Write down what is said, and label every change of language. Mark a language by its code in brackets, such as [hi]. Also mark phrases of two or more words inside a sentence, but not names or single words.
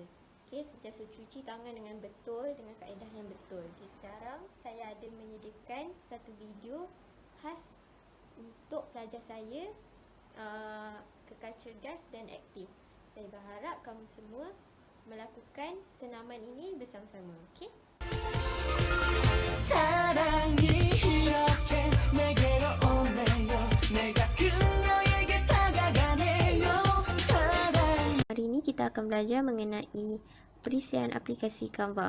[ms] Okey, sentiasa cuci tangan dengan betul, dengan kaedah yang betul. Okey, sekarang saya ada menyediakan satu video khas untuk pelajar saya kekal cerdas dan aktif. Saya berharap kamu semua melakukan senaman ini bersama-sama. Okey? [ko] 사랑이 이렇게 내게로 오네요. 내가 그녀에게 다가가네요. 사랑. [ms] Hari ini kita akan belajar mengenai perisian aplikasi Canva.